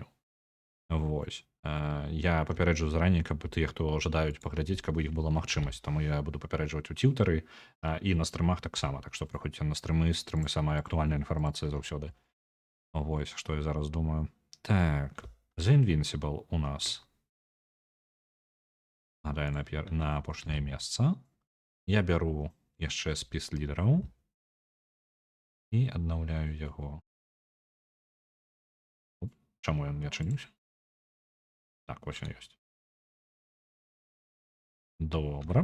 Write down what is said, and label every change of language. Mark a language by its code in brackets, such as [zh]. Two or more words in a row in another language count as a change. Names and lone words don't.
[be] Вось. Я папярэджу зараней, каб тыя, хто жадаюць паглядзець, каб у іх была магчымасць. Таму я буду папярэджваць у тьютары і на стрымах таксама. Так што прыходзьце на стрымы самая актуальная інфармацыя заўсёды. Вось, што я зараз думаю. Так, The Invincible у нас гадаю на апошняе месца. Я бяру яшчэ спіс лідараў і аднаўляю яго. Чаму ён не адчыніўся? Так, вось он ёсць. Добра.